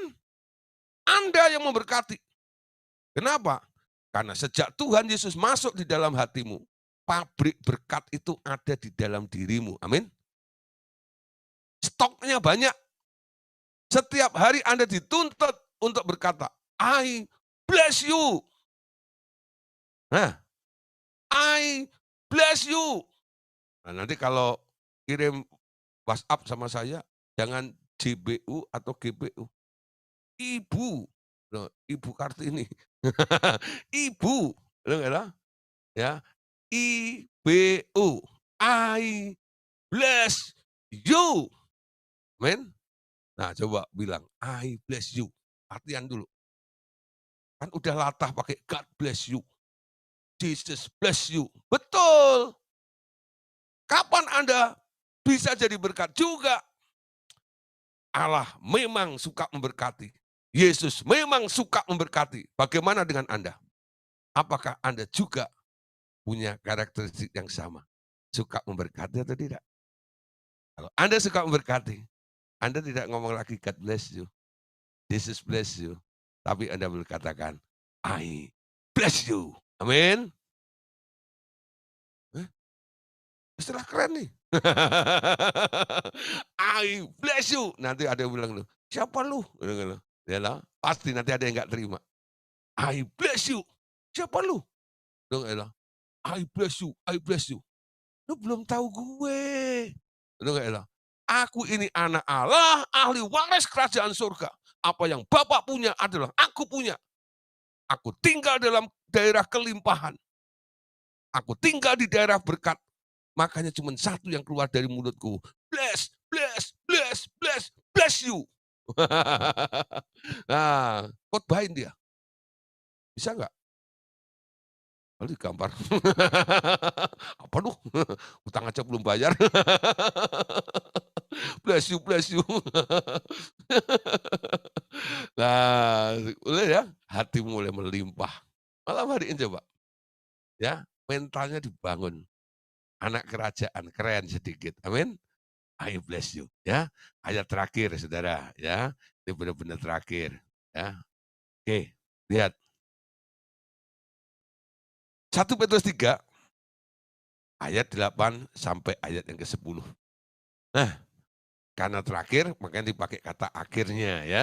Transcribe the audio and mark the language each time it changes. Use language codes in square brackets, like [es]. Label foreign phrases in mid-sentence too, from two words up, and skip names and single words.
[id] Anda yang memberkati. Kenapa? Karena sejak Tuhan Yesus masuk di dalam hatimu, pabrik berkat itu ada di dalam dirimu. Amin. Stoknya banyak. Setiap hari Anda dituntut untuk berkata, [en] I bless you. Nah, I bless you. [id] Nah, nanti kalau kirim WhatsApp sama saya, jangan JBU atau GBU. Ibu. Loh, Ibu Kartini. Ibu. Ya. IBU. [en] I bless you. [id] Amin. Nah, coba bilang, [en] I bless you. [id] Latihan dulu. Kan udah latah pakai [en] God bless you. Jesus bless you. [id] Betul. Kapan Anda bisa jadi berkat juga? Allah memang suka memberkati. Yesus memang suka memberkati. Bagaimana dengan Anda? Apakah Anda juga punya karakteristik yang sama? Suka memberkati atau tidak? Kalau Anda suka memberkati, Anda tidak ngomong lagi [en] God bless you. Jesus bless you. [id] Tapi Anda berkatakan, [en] I bless you. [id] Amin. Istilah keren nih. [en] I bless you. [id] Nanti ada yang bilang, siapa lu? Ya lah, pasti nanti ada yang nggak terima. [en] I bless you. [id] Siapa lu? [en] I bless you, I bless you. [id] Lu belum tahu gue. Aku ini anak Allah, ahli waris kerajaan surga. Apa yang Bapak punya adalah aku punya. Aku tinggal dalam daerah kelimpahan. Aku tinggal di daerah berkat. Makanya cuma satu yang keluar dari mulutku. [en] Bless, bless, bless, bless, bless you. [id] Nah, khotbahin dia. Bisa nggak? Lalu digampar. Apa lu? Utang aja belum bayar. [en] Bless you, bless you. [id] Nah, boleh ya, hati mulai melimpah. Malam hari ini coba, ya, mentalnya dibangun. Anak kerajaan, keren sedikit, amin. [en] I bless you, [id] ya. Ayat terakhir, saudara, ya. Ini benar-benar terakhir, ya. Oke, lihat. 1 Petrus 3, ayat 8 sampai ayat yang ke-10. Nah, karena terakhir, makanya dipakai kata akhirnya, ya.